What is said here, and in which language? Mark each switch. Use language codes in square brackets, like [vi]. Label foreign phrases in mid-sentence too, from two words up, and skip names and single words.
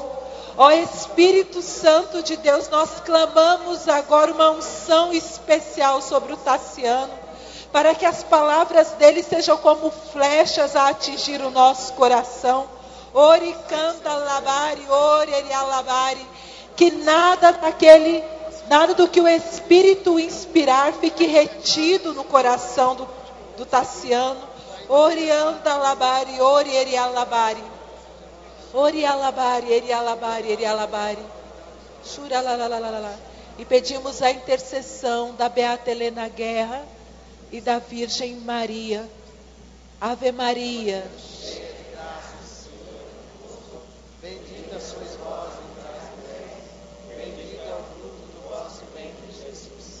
[pt] Ó Espírito Santo de Deus, nós clamamos agora uma unção especial sobre o Tassiano, para que as palavras dele sejam como flechas a atingir o nosso coração. Ori canta labari, ori ele alabari, que nada do que o Espírito inspirar fique retido no coração do Tassiano. Ori anda labari, ori ele alabari, ori alabari, ele alabari, ele alabari, shura la la la la la. E pedimos a intercessão da Beata Helena Guerra e da Virgem Maria. Ave Maria. Bendita sois vós entre as mulheres, bendito é o fruto do vosso ventre, Jesus.